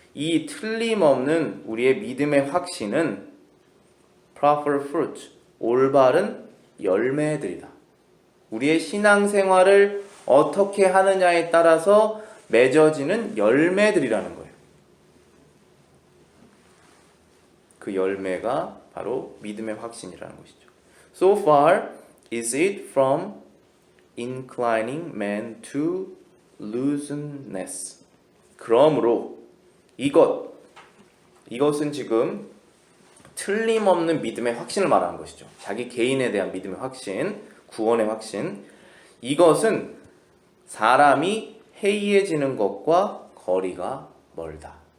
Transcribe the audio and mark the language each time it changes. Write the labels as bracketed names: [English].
[Korean] 이 틀림없는 우리의 믿음의 확신은 [English] proper fruit, [Korean] 올바른 열매들이다. 우리의 신앙생활을 어떻게 하느냐에 따라서 맺어지는 열매들이라는 거예요. 그 열매가 바로 믿음의 확신이라는 것이죠. [English] So far is it from inclining man to looseness. [Korean] 그러므로 이것은 지금 틀림없는 믿음의 확신을 말하는 것이죠. 자기 개인에 대한 믿음의 확신, 구원의 확신. 이것은 사람이 해이해지는 것과 거리가 멀다.